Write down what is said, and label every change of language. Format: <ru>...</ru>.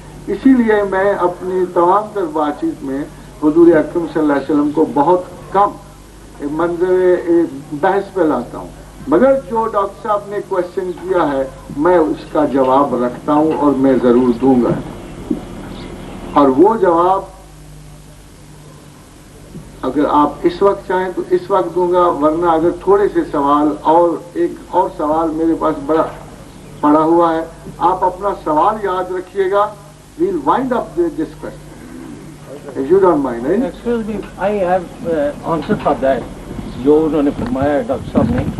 <ur>اسی لیے میں اپنی تمام تر بات چیت میں حضور اکرم صلی اللہ علیہ وسلم کو بہت کم منظر بحث پہ لاتا ہوں، مگر جو ڈاکٹر صاحب نے کوشچن کیا ہے میں اس کا جواب رکھتا ہوں اور میں ضرور دوں گا، اور وہ جواب اگر آپ اس وقت چاہیں تو اس وقت دوں گا، ورنہ اگر تھوڑے سے سوال اور ایک اور سوال میرے پاس بڑا پڑا ہوا ہے، آپ اپنا سوال یاد رکھیے گا.</ur> <en>we'll wind up this question if you don't mind. Excuse me, I have answer for that.</en> <ur>جو انہوں نے فرمایا ہے ڈاکٹر صاحب نے،</ur>